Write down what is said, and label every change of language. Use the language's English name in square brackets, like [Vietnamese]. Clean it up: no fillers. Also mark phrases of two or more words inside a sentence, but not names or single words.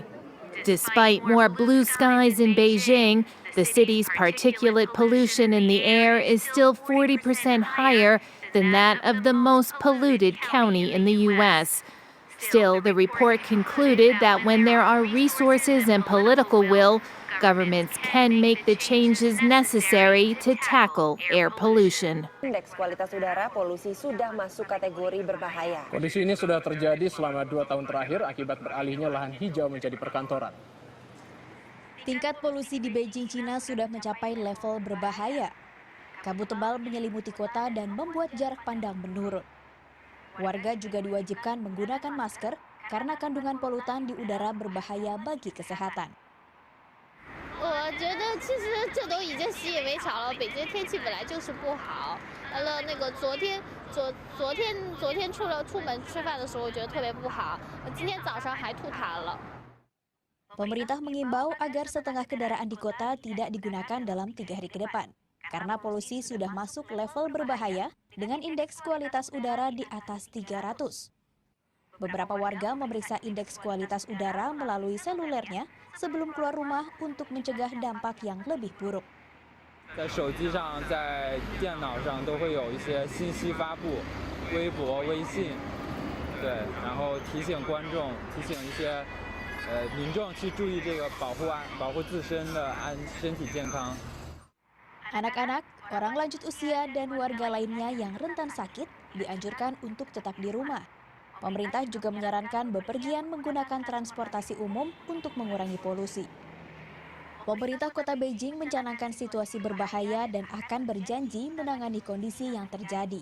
[English] Despite more blue skies in Beijing, the city's particulate pollution in the air is still 40% higher than that of the most polluted county in the U.S. Still, the report concluded that when there are resources and political will, governments can make the changes necessary to tackle air pollution. [Indonesian] Indeks kualitas udara polusi sudah masuk kategori berbahaya. Kondisi ini sudah terjadi selama 2 tahun terakhir akibat beralihnya lahan hijau menjadi perkantoran. Tingkat polusi di Beijing, Cina sudah mencapai level berbahaya. Kabut tebal menyelimuti kota dan membuat jarak pandang menurun. Warga juga diwajibkan menggunakan masker karena kandungan polutan di udara berbahaya bagi kesehatan. [Chinese] 我觉得其实这都已经习以为常了。北京天气本来就是不好。完了，那个昨天出门吃饭的时候，我觉得特别不好。今天早上还吐痰了。 [Indonesian] Pemerintah mengimbau agar setengah kendaraan di kota tidak digunakan dalam 3 hari ke depan, karena polusi sudah masuk level berbahaya dengan indeks kualitas udara di atas 300. Beberapa warga memeriksa indeks kualitas udara melalui selulernya sebelum keluar rumah untuk mencegah dampak yang lebih buruk. [Chinese] 在手机上、在电脑上都会有一些信息发布，微博、微信，对，然后提醒观众、提醒一些民众去注意这个保护自身的身体健康。 [Indonesian] Anak-anak, orang lanjut usia, dan warga lainnya yang rentan sakit dianjurkan untuk tetap di rumah. Pemerintah juga menyarankan bepergian menggunakan transportasi umum untuk mengurangi polusi. Pemerintah Kota Beijing mencanangkan situasi berbahaya dan akan berjanji menangani kondisi yang terjadi.